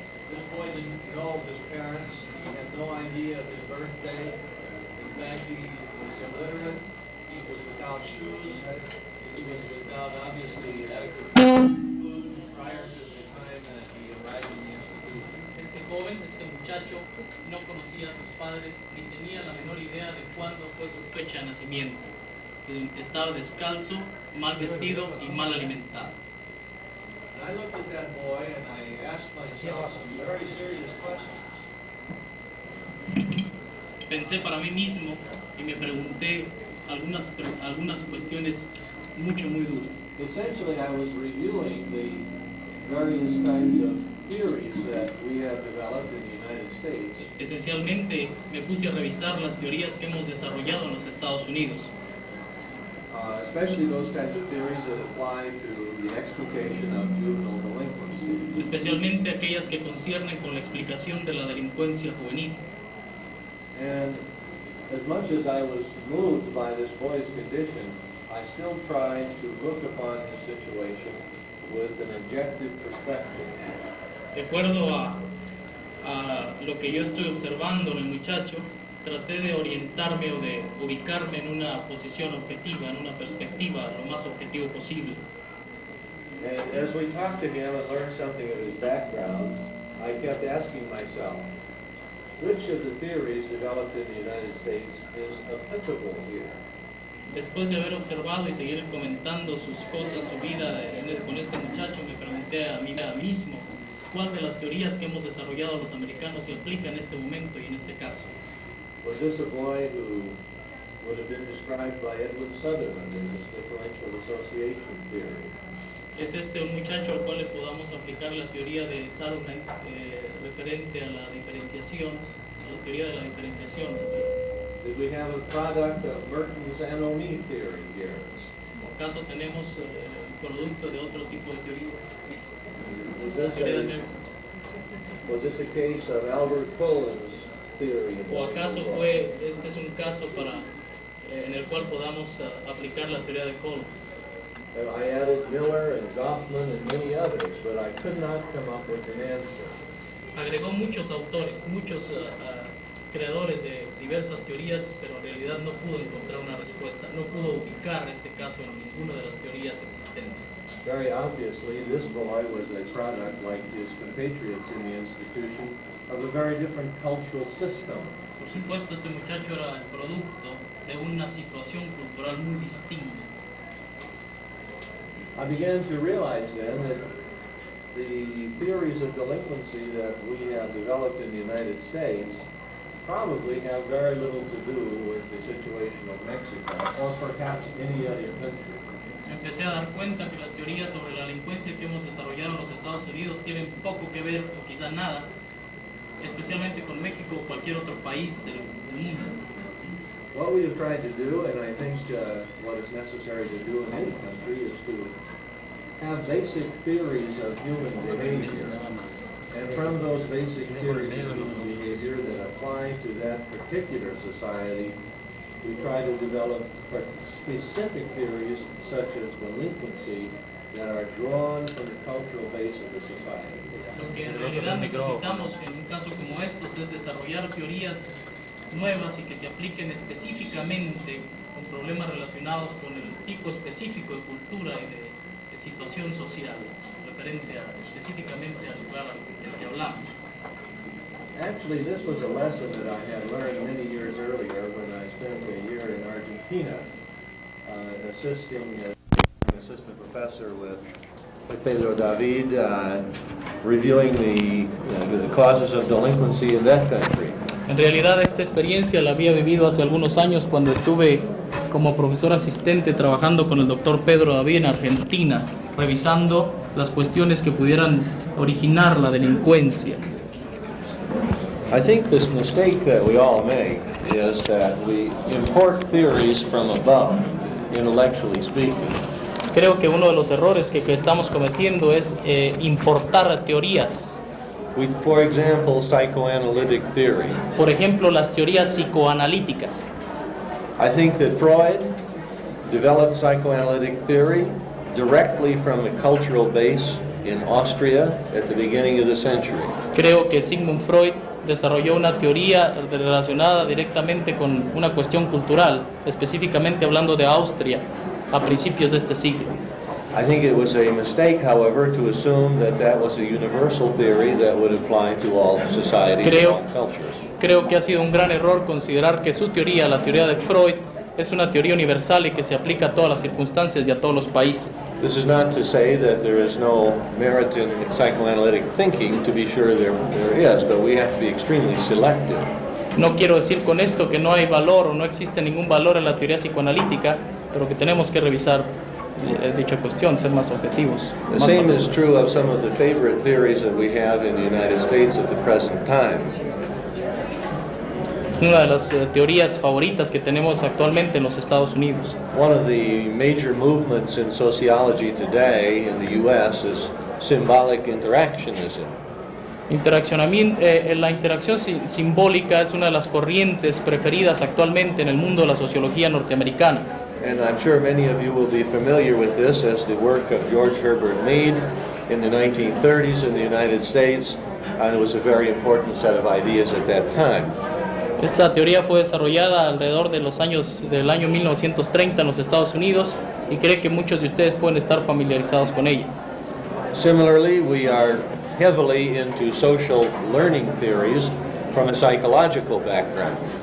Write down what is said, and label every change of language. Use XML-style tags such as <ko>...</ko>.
<en>This boy didn't know of his parents. He had no idea of his birthday. In fact, he was illiterate. He was without shoes. He was without, obviously, adequate food prior to the time that he arrived in the institution.</en> <es>Este joven, este muchacho, no conocía a sus padres ni tenía la menor idea de cuándo fue su fecha de nacimiento. Estaba descalzo, mal vestido y mal alimentado.</es> <en>And I looked at that boy and I asked myself some very serious questions.</en> <es>Pensé para mí mismo y me pregunté algunas cuestiones muy duras.</es> <en>Essentially, I was reviewing the various kinds of theories that we have developed in the United States.</en> <es>Esencialmente me puse a revisar las teorías que hemos desarrollado en los Estados Unidos,</es> <en>Especially those kinds of theories that apply to the explication of juvenile delinquency.</en> <es>especialmente aquellas que conciernen con la explicación de la delincuencia juvenil.</es> <en>And as much as I was moved by this boy's condition, I still tried to look upon the situation with an objective perspective.</en> <es>De acuerdo a lo que yo estoy observando en el muchacho, traté de orientarme o de ubicarme en una posición objetiva, en una perspectiva lo más objetivo posible.</es> <en>And as we talked to him and learned something of his background, I kept asking myself, which of the theories developed in the United States is applicable here?</en> <es>Después de haber observado y seguir comentando sus cosas, su vida con este muchacho, me pregunté a mí mismo cuál de las teorías que hemos desarrollado los americanos se aplica en este momento y en este caso.</es> <en>Was this a boy who would have been described by Edwin Sutherland in his differential association theory?</en> <es>¿Es este un muchacho al cual le podamos aplicar la teoría de Sutherland referente a la diferenciación, a la teoría de la diferenciación?</es> <en>Did we have a product of Merton's anomie theory here?</en> <es>¿O acaso tenemos producto de otro tipo de teoría?</es> <en>Was this a case of Albert Cohen's theory.</en> <es>¿O acaso este es un caso en el cual podamos aplicar la teoría de Cole?</es> <en>I added Miller and Goffman and many others, but I could not come up with an answer.</en> <es>Agregó muchos autores, muchos creadores de diversas teorías, pero en realidad no pudo encontrar una respuesta, no pudo ubicar este caso en ninguna de las teorías existentes.</es> <en>Very obviously, this boy was a product, like his compatriots in the institution, of a very different cultural system.</en> <es>Por supuesto, este muchacho era el producto de una situación cultural muy distinta.</es> <en>I began to realize then that the theories of delinquency that we have developed in the United States probably have very little to do with the situation of Mexico or perhaps any other country.</en> <es>Empecé a dar cuenta que las teorías sobre la delincuencia que hemos desarrollado en los Estados Unidos tienen poco que ver, o quizá nada, especialmente con México o cualquier otro país del mundo.</es> <en>What we have tried to do, and I think what is necessary to do in any country, is to have basic theories of human behavior. And from those basic theories of human behavior that apply to that particular society, we try to develop specific theories such as delinquency that are drawn from the cultural base of the society.</en> <es>Lo que en realidad necesitamos en un caso como estos es desarrollar teorías nuevas y que se apliquen específicamente con problemas relacionados con el tipo específico de cultura y de situación social, referente específicamente al lugar del que hablamos.</es> <en>Actually, this was a lesson that I had learned many years earlier when I spent a year in Argentina assisting an assistant professor with Pedro David, reviewing the causes of delinquency in that country.</en> <es>En realidad esta experiencia la había vivido hace algunos años cuando estuve como profesor asistente trabajando con el doctor Pedro David en Argentina, revisando las cuestiones que pudieran originar la delincuencia.</es> <en>I think this mistake that we all make is that we import theories from above, intellectually speaking.</en> <es>Creo que uno de los errores que estamos cometiendo es importar teorías.</es> <en>For example, psychoanalytic theory.</en> <es>Por ejemplo, las teorías psicoanalíticas.</es> <en>I think that Freud developed psychoanalytic theory directly from the cultural base in Austria at the beginning of the century.</en> <es>Creo que Sigmund Freud desarrolló una teoría relacionada directamente con una cuestión cultural, específicamente hablando de Austria a principios de este siglo.</es> <en>I think it was a mistake, however, to assume that that was a universal theory that would apply to all societies and all cultures.</en> <es>Creo que ha sido un gran error considerar que su teoría, la teoría de Freud, es una teoría universal y que se aplica a todas las circunstancias y a todos los países.</es> <en>This is not to say that there is no merit in psychoanalytic thinking. To be sure there is, but we have to be extremely selective.</en> <es>No quiero decir con esto que no hay valor o no existe ningún valor en la teoría psicoanalítica, pero que tenemos que revisar dicha cuestión, ser más objetivos.</es> <en>The same is true of some of the favorite theories that we have in the United States at the present time.</en> <es>Una de las teorías favoritas que tenemos actualmente en los Estados Unidos.</es> <en>One of the major movements in sociology today in the U.S. is symbolic interactionism.</en> <es>La interacción simbólica es una de las corrientes preferidas actualmente en el mundo de la sociología norteamericana.</es> <en>And I'm sure many of you will be familiar with this as the work of George Herbert Mead in the 1930s in the United States, and it was a very important set of ideas at that time.</en> <es>Esta teoría fue desarrollada alrededor de del año 1930 en los Estados Unidos y creo que muchos de ustedes pueden estar familiarizados con ella.</es> <en>Similarly, we are heavily into social learning theories from a psychological background.</en>